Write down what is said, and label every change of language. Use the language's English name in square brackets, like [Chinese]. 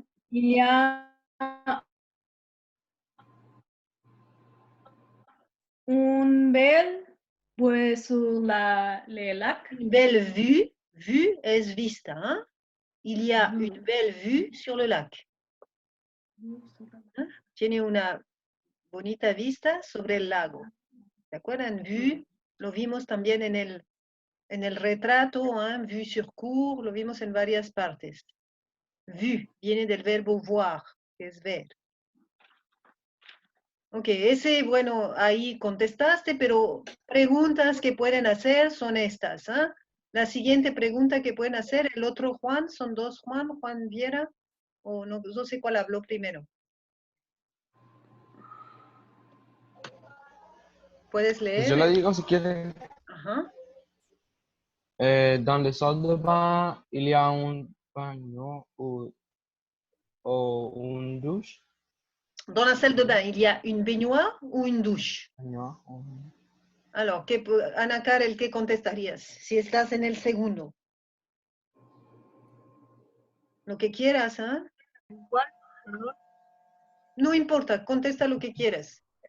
[French] Il y a un bel vue sur le lac. Une belle vue. Vue [Spanish] es vista. [French] Il y a une belle vue sur le lac. [Spanish] Tiene una bonita vista sobre el lago. ¿Se acuerdan? Vue, lo vimos también en el retrato, [French] vue sur cour, [Spanish] lo vimos en varias partes. Vue viene del verbo voir, que es ver. Ok, ese, bueno, ahí contestaste, pero preguntas que pueden hacer son estas. ¿Ah? La siguiente pregunta que pueden hacer, el otro Juan, son dos Juan, Juan Viera, o no, no sé cuál habló primero. ¿Puedes leer? Pues yo le digo si quiere. Ajá. [French] Dans les salles de bain, il y a un baño ou une douche. Dans la salle de bain, il y a une baignoire ou une douche? [Spanish] Baño, Alors, Ana Karel, ¿qué contestarías si estás en el segundo? Lo que quieras, ¿ah? No importa, contesta lo que quieras.